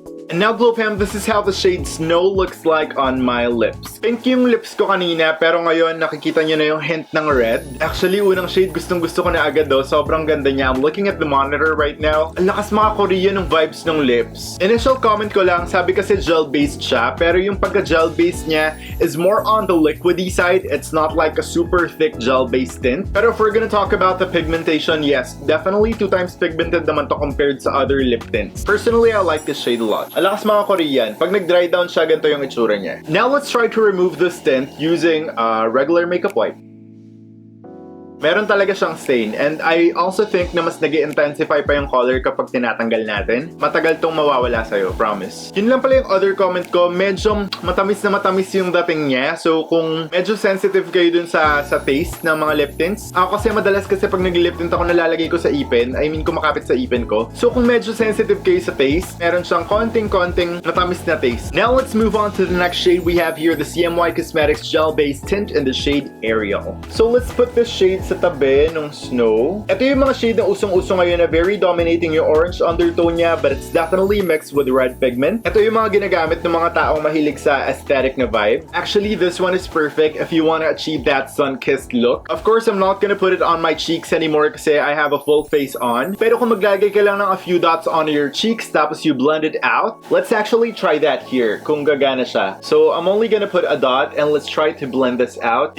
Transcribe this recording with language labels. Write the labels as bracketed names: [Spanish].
[English] And now, Glow Fam, this is how the shade Snow looks like on my lips. [Filipino] Pink yung lips ko kanina, pero ngayon nakikita nyo na yung hint ng red. Actually, unang shade gustong gusto ko na agad daw. Sobrang ganda niya. [English] I'm looking at the monitor right now. [Filipino] Ang lakas mga Korean ng vibes ng lips. Initial comment ko lang, sabi kasi gel-based siya, pero yung pagka-gel-based niya is more on the liquidy side. [English] It's not like a super thick gel-based tint. Pero if we're gonna talk about the pigmentation, yes, definitely 2 times pigmented naman to compared sa other lip tints. Personally, I like this shade a lot. [Filipino] Alakas mga Korean. Pag nag-dry down siya, ganito yung itsura niya. [English] Now let's try to remove this tint using a regular makeup wipe. [Filipino] Meron talaga siyang stain, [English] and I also think [Filipino] na mas nag-i-intensify pa yung color kapag tinatanggal natin. Matagal tong mawawala sa'yo, promise. Yun lang pala yung other comment ko, medyo matamis na matamis yung dating niya. So kung medyo sensitive kayo dun sa taste ng mga lip tints, ako kasi madalas kasi pag nag-lip tint ako nalalagay ko sa ipin, I mean kumakapit sa ipin ko. So kung medyo sensitive kayo sa taste, meron siyang konting matamis na taste. [English] Now let's move on to the next shade we have here, the CMY Cosmetics Gel-Based Tint in the shade Ariel. So let's put this shade [Filipino] sa tabi ng Snow. Ito yung mga shade na usong-uso ngayon na very dominating yung orange undertone niya, [English] but it's definitely mixed with red pigment. [Filipino] Ito yung mga ginagamit ng mga taong mahilig sa aesthetic na vibe. [English] Actually, this one is perfect if you want to achieve that sun-kissed look. Of course, I'm not gonna put it on my cheeks anymore kasi I have a full face on. [Filipino] Pero kung maglagay ka lang ng [English] a few dots on your cheeks tapos you blend it out, let's actually try that here [Filipino] kung gagana siya. [English] So, I'm only gonna put a dot and let's try to blend this out.